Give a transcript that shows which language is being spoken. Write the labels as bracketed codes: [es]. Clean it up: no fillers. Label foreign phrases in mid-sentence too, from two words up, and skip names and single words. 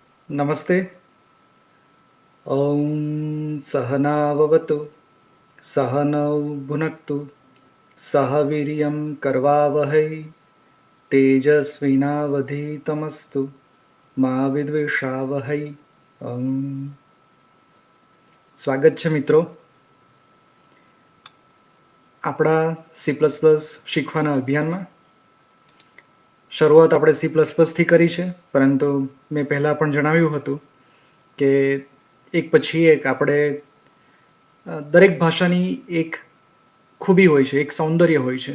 [sa] नमस्ते। ॐ सहनाववतु सहनौ भुनक्तु सह वीर्यं करवावहै तेजस्विनावधीतमस्तु मा विद्विषावहै। [gu] સ્વાગત છે મિત્રો આપણા સી પ્લસ પ્લસ શીખવાના અભિયાનમાં. શરૂઆત આપણે સી પ્લસ પ્લસથી કરી છે, પરંતુ મેં પહેલાં પણ જણાવ્યું હતું કે એક પછી એક આપણે દરેક ભાષાની એક ખૂબી હોય છે, એક સૌંદર્ય હોય છે.